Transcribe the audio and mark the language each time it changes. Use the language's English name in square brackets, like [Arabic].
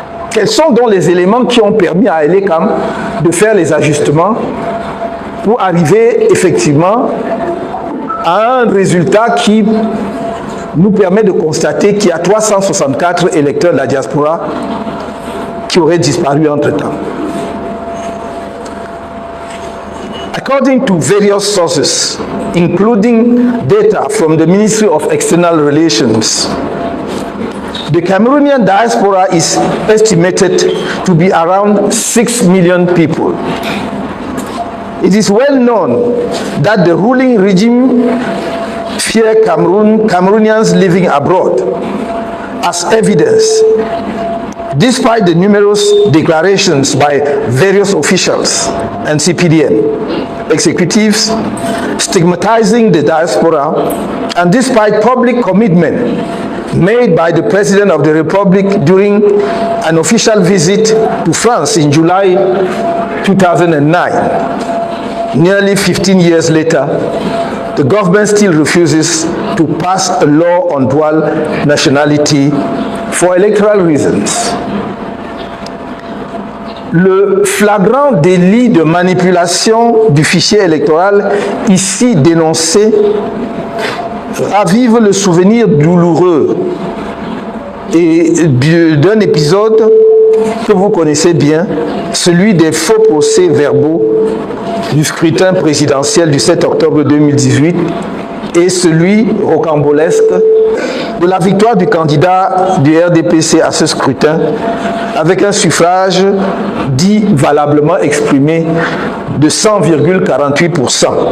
[French] Quels sont donc les éléments qui ont permis à l'ECAM de faire les ajustements pour arriver effectivement à un résultat qui nous permet de constater qu'il y a 364 électeurs de la diaspora qui auraient disparu entre-temps. [English] According to various sources, including data from the Ministry of External Relations, the Cameroonian diaspora is estimated to be around 6 million people. It is well known that the ruling regime fear Cameroonians living abroad. As evidence, despite the numerous declarations by various officials and CPDN executives stigmatizing the diaspora, and despite public commitment made by the President of the Republic during an official visit to France in July 2009, nearly 15 years later, the government still refuses to pass a law on dual nationality for electoral reasons. [French] Le flagrant délit de manipulation du fichier électoral ici dénoncé ravive le souvenir douloureux d'un épisode que vous connaissez bien, celui des faux procès-verbaux du scrutin présidentiel du 7 octobre 2018 et celui rocambolesque de la victoire du candidat du RDPC à ce scrutin avec un suffrage dit valablement exprimé de 100,48%.